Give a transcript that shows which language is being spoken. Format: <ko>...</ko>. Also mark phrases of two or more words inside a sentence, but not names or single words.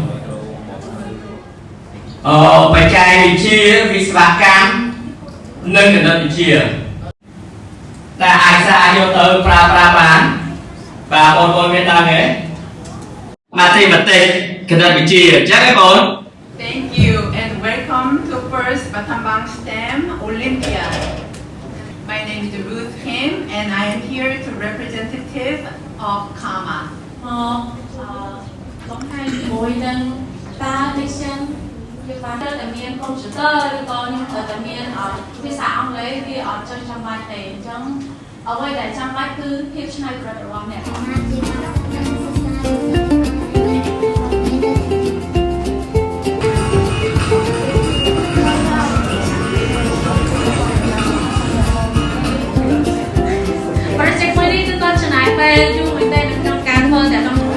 <km>បច្ចេកវិទ្យាវិស្វកម្មនិងគណិតវិទ្យាដែលអាចយកទៅប្រើប្រាស់បានបាទបងប្អូនមានតាមទេMathematics គណិតវិទ្យាអញ្ចឹងឯងបង</km> <en>Thank you and welcome to first Battambang STEM Olympiad. My name is Ruth Kim and I am here to representative of KAMA.</en> <km>បង្ហាញជាមួយនឹងតា Diction យើងបានតែមានកុំព្យូទ័រឬក៏ខ្ញុំត្រូវតែមានភាសាអង់គ្លេសវាអត់ចង់ចាំបាច់ទេអញ្ចឹងអ្វីដែលចាំបាច់គឺភាពច្នៃប្រឌិតរបស់អ្នក Project មួយនេះគឺគាត់ចំណាយពេលយូរមែនទែនក្នុងការធ្វើតែក្នុង</km>